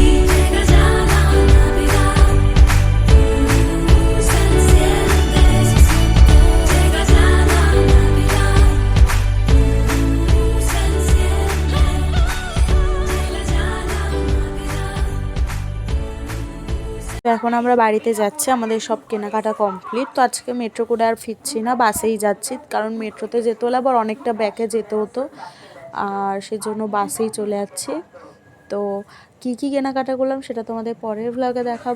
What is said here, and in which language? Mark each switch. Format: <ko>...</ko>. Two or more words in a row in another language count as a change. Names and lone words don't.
<es>Llega ya la Navidad, se enciende, llega ya la Navidad, se enciende, llega ya la Navidad.</es> <bn>তো এখন আমরা বাড়িতে যাচ্ছি, আমাদের সব কেনাকাটা কমপ্লিট। তো আজকে মেট্রো করে আর ফিরছি না, বাসেই যাচ্ছি, কারণ মেট্রোতে যেতে হলে আবার অনেকটা ব্যাকে যেতে হতো, আর সেজন্য বাসেই চলে যাচ্ছি। তো কি কি কেনাকাটা করলাম সেটা তোমাদের পরের ভ্লগে দেখাবো।</bn>